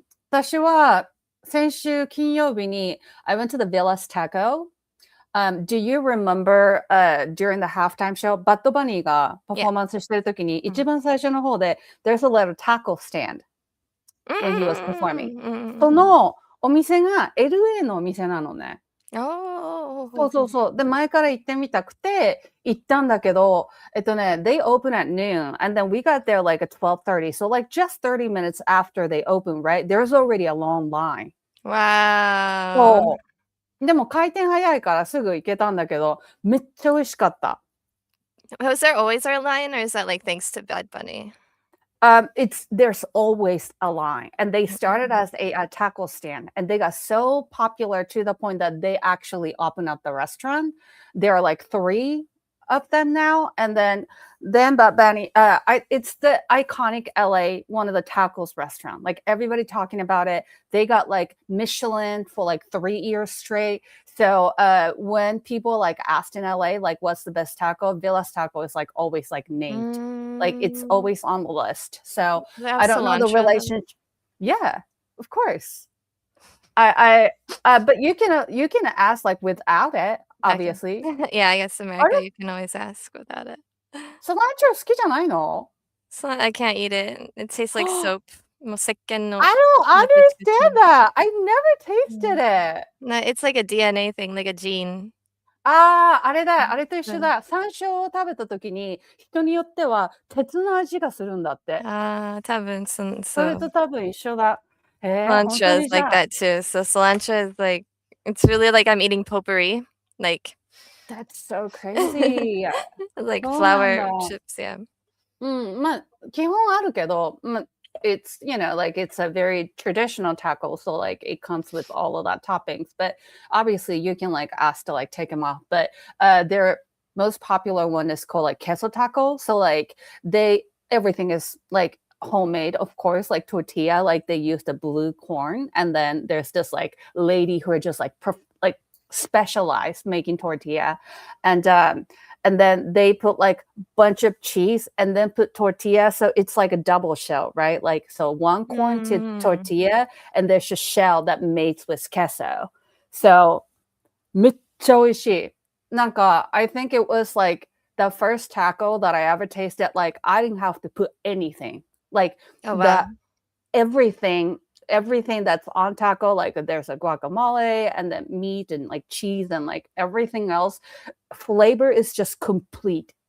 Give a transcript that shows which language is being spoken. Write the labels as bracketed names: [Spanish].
[Japanese] 私は先週金曜日に [English] I went to the Villas Taco. Do you remember during the halftime show, [Japanese] バッドバニーがパフォーマンスしてる時に、一番最初の方で [English] there's a little taco stand when he was performing. [Japanese] そのお店が LA のお店なのね。そう。で、前から行ってみたくて、行ったんだけど、 [English] they open at noon, and then we got there like at 12:30. So like just 30 minutes after they open, right? There's already a long line. Wow. [Japanese] そう。でも回転早いからすぐ行けたんだけど、めっちゃ美味しかった。 [English] Was there always a line, or is that like thanks to Bad Bunny? There's always a line, and they started as a taco stand, and they got so popular to the point that they actually opened up the restaurant. There are like 3 of them now. And then but Benny, it's the iconic LA, one of the tacos restaurant. Like everybody talking about it. They got like Michelin for like 3 years straight. So when people like asked in LA, like what's the best taco, Villa's Taco is like always like named. Like it's always on the list. So I don't know the relationship. Yeah, of course. But you can ask like without it, obviously. Yeah, I guess America, you can always ask without it. [Japanese] Cilantro 好きじゃないの? [English] So I can't eat it. It tastes like soap. [Japanese] もう石鹸の [English] I don't understand that. I never tasted it. No, it's like a DNA thing, like a gene. [Japanese] あれだ、あれと一緒だ。山椒を食べた時に人によっては鉄の味がするんだって。多分それと多分一緒だ。 [English] cilantro is like that too. So cilantro is like, it's really like I'm eating potpourri. Like, That's so crazy. like [Japanese] そうなんだ。 [English] flour chips, yeah. [Japanese] まあ基本あるけど、 [English] it's like it's a very traditional taco, so like it comes with all of that toppings. But obviously you can like ask to like take them off. But their most popular one is called like queso taco. So like everything is like homemade, of course, like tortilla, like they use the blue corn, and then there's this like lady who are just like specialized making tortilla, and then they put like bunch of cheese and then put tortilla, so it's like a double shell, right? Like so one corn to tortilla, and there's a shell that mates with queso. So [Japanese] めっちゃ美味しい。 [English] なんか I think it was like the first taco that I ever tasted, like I didn't have to put anything. Like everything that's on taco, like there's a guacamole and then meat and like cheese and like everything else, flavor is just complete.